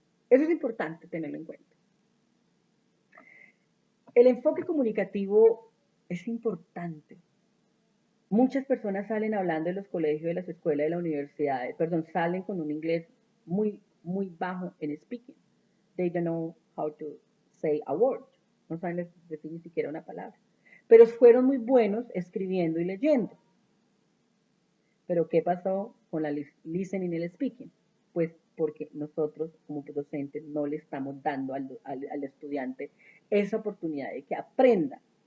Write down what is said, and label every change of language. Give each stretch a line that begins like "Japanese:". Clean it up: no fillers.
Spanish: Eso es importante tenerlo en cuenta. El enfoque comunicativo es importante. Muchas personas salen hablando de los colegios, de las escuelas, de las universidades, perdón, salen con un inglés muy, muy bajo en speaking.
English: They don't know how to say a word.
Spanish: No saben decir ni siquiera una palabra. Pero fueron muy buenos escribiendo y leyendo. Pero ¿qué pasó con la listening y el speaking? Pues porque nosotros como docentes no le estamos dando al estudiante esa oportunidad de que aprenda.